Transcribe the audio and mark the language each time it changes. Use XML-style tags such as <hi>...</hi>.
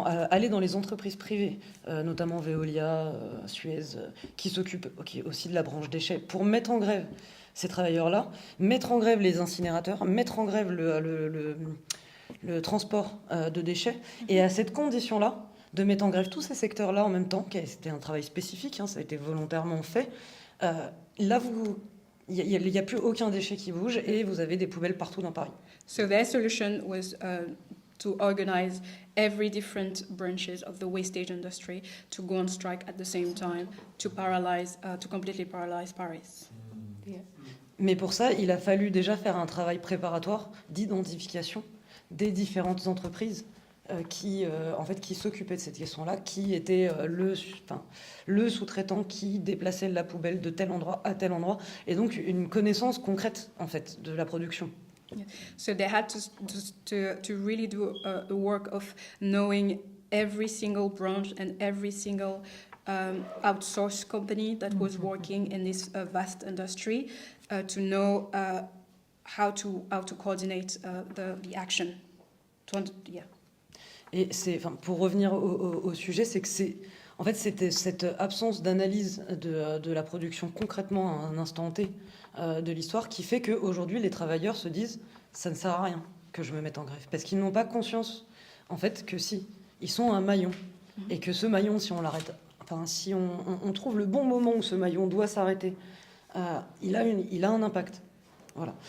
<fr>aller dans les entreprises privées, notamment Veolia, Suez, qui s'occupent aussi de la branche déchets, pour mettre en grève ces travailleurs-là, mettre en grève les incinérateurs, mettre en grève le transport de déchets, et à cette condition-là, de mettre en grève tous ces secteurs-là en même temps, c'était un travail spécifique, ça a été volontairement fait, là, il n'y a plus aucun déchet qui bouge et vous avez des poubelles partout dans Paris.</fr> <en>So their solution was to organize every different branches of the wastage industry to go on strike at the same time to completely paralyze Paris. Yeah.</en> <fr>Mais pour ça, il a fallu déjà faire un travail préparatoire d'identification des différentes entreprises qui s'occupaient de cette question-là, qui était le sous-traitant qui déplaçait la poubelle de tel endroit à tel endroit, et donc une connaissance concrète en fait de la production.</fr> <en>Yeah. So they had to really do a work of knowing every single branch and every single outsourced company that was working in this vast industry to know how to coordinate the action.</en> <fr>Et pour revenir au sujet, c'est que c'était cette absence d'analyse de la production concrètement à un instant T de l'histoire qui fait qu'aujourd'hui les travailleurs se disent ça ne sert à rien que je me mette en grève, parce qu'ils n'ont pas conscience en fait que si ils sont un maillon et que ce maillon, si on l'arrête, si on trouve le bon moment où ce maillon doit s'arrêter, il a un impact. Voilà.</fr>